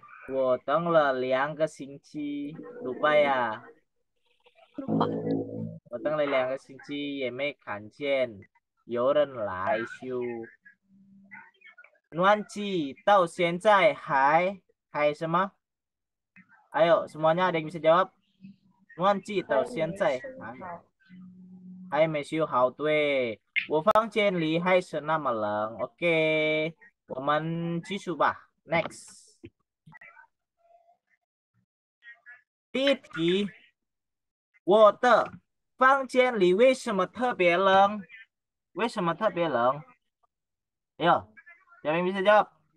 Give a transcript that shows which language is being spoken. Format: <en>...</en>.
<zh>我等了2个星期，</zh> <id>lupa ya。</id> <zh>我等了2个星期也没看见有人来修。暖气到现在还什么？</zh> <id>Ayo semuanya ada yang bisa jawab?</id> <zh>暖气到现在还没修好，对。我房间里还是那么冷。OK， 我们继续吧。Next。第一题，我的房间里为什么特别冷？为什么特别冷？</zh> <id>Ayo， siapa yang bisa jawab？</id>